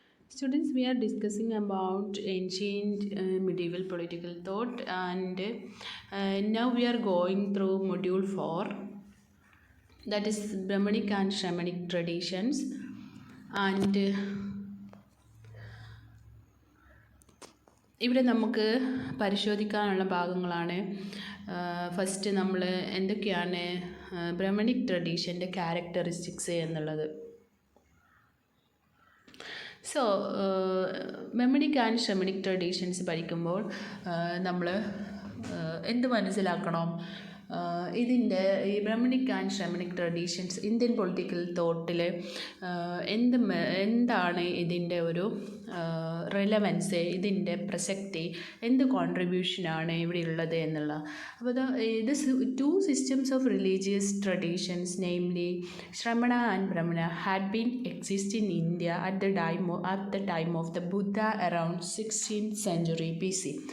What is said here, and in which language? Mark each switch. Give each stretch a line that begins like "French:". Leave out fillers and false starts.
English: Students, we are discussing about ancient medieval political thought, and now we are going through module 4, that is Brahmanic and Shamanic traditions.
Malayalam: And ഇവിടെ നമുക്ക് പരിശോധിക്കാനുള്ള ഭാഗങ്ങളാണ്. First നമ്മൾ എന്തൊക്കെയാണ് ബ്രഹ്മണിക് ട്രഡീഷൻ്റെ characteristics എന്നുള്ളത്. So ബ്രഹ്മണിക് and ഷമണിക് traditions പഠിക്കുമ്പോൾ നമ്മൾ എന്ത് മനസ്സിലാക്കണം, ഇതിൻ്റെ ഈ ബ്രഹ്മണിക് ആൻഡ് ഷമണിക് ട്രഡീഷൻസ് ഇന്ത്യൻ പൊളിറ്റിക്കൽ തോട്ടിൽ എന്താണ് ഇതിൻ്റെ ഒരു റെലവൻസ്, ഇതിൻ്റെ പ്രസക്തി, എന്ത് കോൺട്രിബ്യൂഷനാണ് ഇവിടെ ഉള്ളത് എന്നുള്ള.
English: അപ്പോൾ this two systems of religious traditions, namely Shramana and Brahmana, had been exist in India at the time of the Buddha around 16th century BC.